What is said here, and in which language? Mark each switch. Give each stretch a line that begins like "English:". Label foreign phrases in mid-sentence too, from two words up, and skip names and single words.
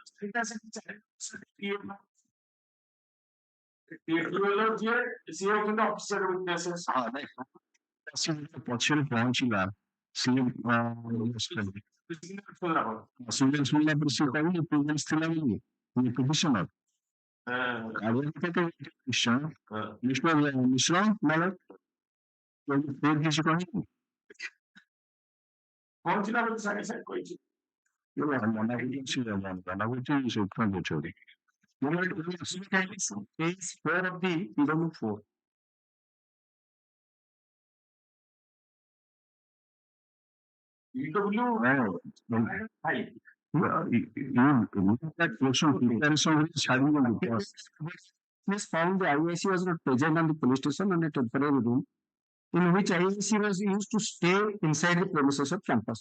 Odia: ପଛରେ ପହଞ୍ଚିଲା ସିଏ ଶୁଣିଲା ପରେ ସିଏ କହିଲେ ପ୍ରେଜେନ୍ସ ଥିଲା ବୋଲି ପିଟିସନର ମିଶ୍ର ମାନେ କିଛି କହିନି ପହଞ୍ଚିଲା ବୋଲି ସାଙ୍ଗେ ସାଙ୍ଗେ କହିଛି ମନା କରୁଛି ସେଥିପାଇଁ ପଚାରି
English: Page 4 of the PW4. Police found the IAC was not present on the police station on a temporary room in which IAC was used to stay inside the premises of campus.